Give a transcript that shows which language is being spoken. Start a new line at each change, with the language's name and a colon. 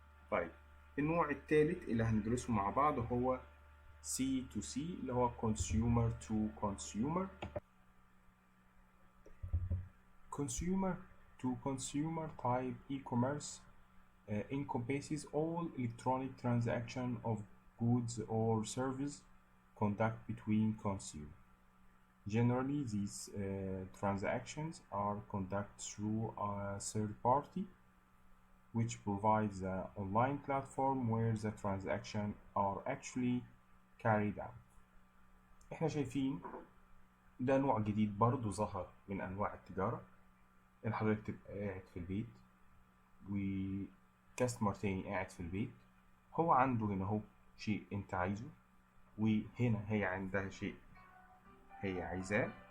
Arabic: طيب النوع الثالث اللي هندرسه مع بعض هو C2C اللي هو Consumer to Consumer.
English: Consumer to Consumer type e-commerce encompasses all electronic transaction of goods or service conduct between consumers. Generally, these transactions are conducted through a third party, which provides an online platform where the transactions are actually carried out.
Arabic: احنا شايفين ده نوع جديد برضو ظهر من أنواع التجارة، إن حضرتك تبقى قاعد في البيت وكاستمر تاني قاعد في البيت، هو عنده هنا هو شيء أنت عايزه، وهنا هي عندها شيء هي عايزاه،